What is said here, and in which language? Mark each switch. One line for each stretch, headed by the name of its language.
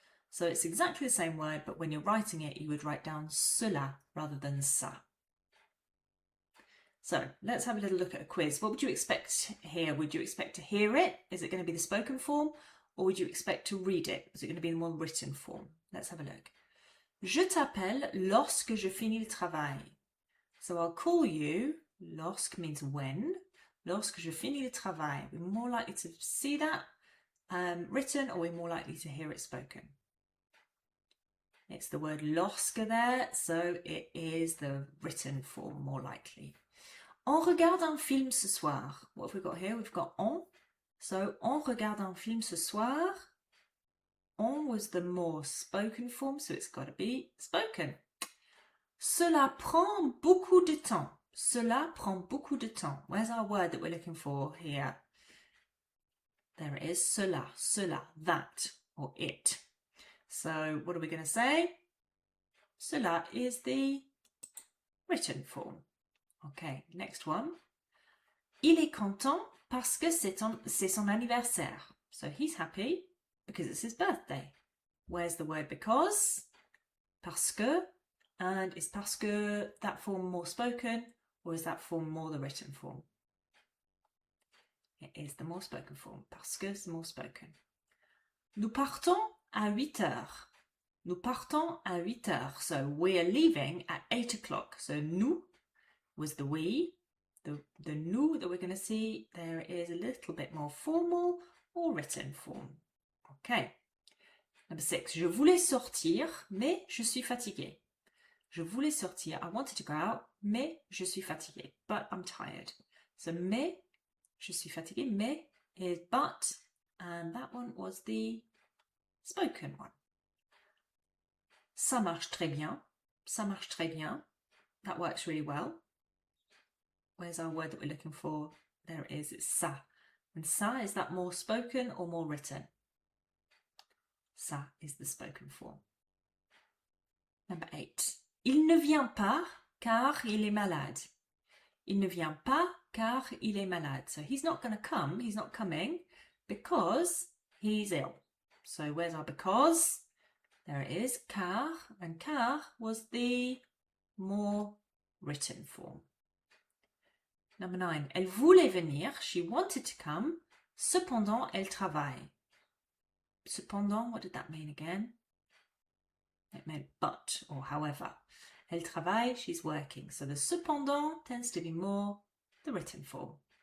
English: So it's exactly the same word, but when you're writing it, you would write down cela rather than ça. So let's have a little look at a quiz. What would you expect here? Would you expect to hear it? Is it going to be the spoken form? Or would you expect to read it? Is it going to be in the more written form? Let's have a look.
French: Je t'appelle lorsque je finis le travail.
English: So I'll call you, lorsque means when,
French: lorsque je finis le travail.
English: We're more likely to see that written, or we're more likely to hear it spoken. It's the word lorsque there, so it is the written form more likely.
French: On regarde un film ce soir.
English: What have we got here? We've got on. So,
French: on regarde un film ce soir.
English: On was the more spoken form, so it's got to be spoken.
French: Cela prend beaucoup de temps. Cela prend beaucoup de temps.
English: Where's our word that we're looking for here? There it is. Cela, that, or it. So, what are we going to say? Cela is the written form. Okay, next one.
French: Il est content parce que c'est son anniversaire.
English: So he's happy because it's his birthday. Where's the word because? Parce que. And is parce que that form more spoken, or is that form more the written form? It is the more spoken form.
French: Parce que c'est
English: more spoken.
French: Nous partons à 8 heures. Nous partons à 8 heures.
English: So we are leaving at 8 o'clock. So nous was the we. The nous that we're going to see there is a little bit more formal or written form. Okay. Number 6.
French: Je voulais sortir, mais je suis fatiguée. Je voulais sortir.
English: I wanted to go out,
French: mais je suis fatiguée.
English: But I'm tired. So mais,
French: je suis fatiguée,
English: mais is but, and that one was the spoken one.
French: Ça marche très bien. Ça marche très bien.
English: That works really well. Where's our word that we're looking for? There it is. It's ça. And ça, is that more spoken or more written? Ça is the spoken form. Number 8.
French: Il ne vient pas car il est malade. Il ne vient pas car il est malade.
English: So he's not going to come, he's not coming because he's ill. So where's our because? There it is, car, and car was the more written form. Number 9.
French: Elle voulait venir,
English: she wanted to come,
French: cependant elle travaille.
English: Cependant, what did that mean again? It meant but or however.
French: Elle travaille,
English: she's working. So the cependant tends to be more the written form.